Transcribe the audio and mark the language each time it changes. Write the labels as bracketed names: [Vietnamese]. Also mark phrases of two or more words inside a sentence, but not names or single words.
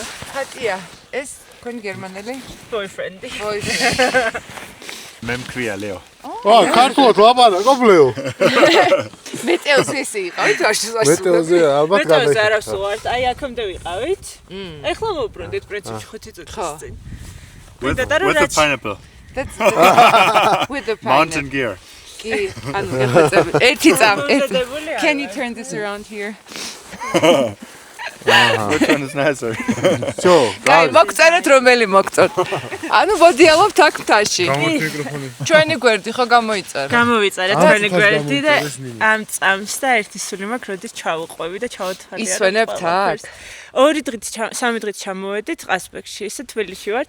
[Georgian] ხატია. ეს თქვენი გერმანელი? Boyfriend-ი. მე მქვია ლეო. ქართულად ლაპარაკო ბლეო. მეტეოზე ისე იყავით ვაშლი. მეტეოზე ალბათ მეტეოზე არ ვსვართ, აი აქამდე ვიყავით. ეხლა მოვბრუნდით პრინციპში 5 წუთის წინ. [English] With the pineapple. That's with the Mountain gear. [Georgian] კი, ანუ ერთი წამ. [English] Can you turn this around here? Which one is nicer? [Russian] Всё, [Georgian] კაი, მოგწერეთ რომელი მოგწოთ. ანუ მოდიალობთ აქ მთაში. გამოიწ მიკროფონი. ჩვენი გვერდი ხო გამოიწერა? გამოვიწერეთ ჩვენი გვერდი და ამ წამს და ერთი სული მაქვს, როდის ჩავუყვები და ჩავთვალე. ისვენებთ აქ? 2 დღით, 3 დღით ჩამოვედით ყასბეგში, ისე თბილისში ვართ.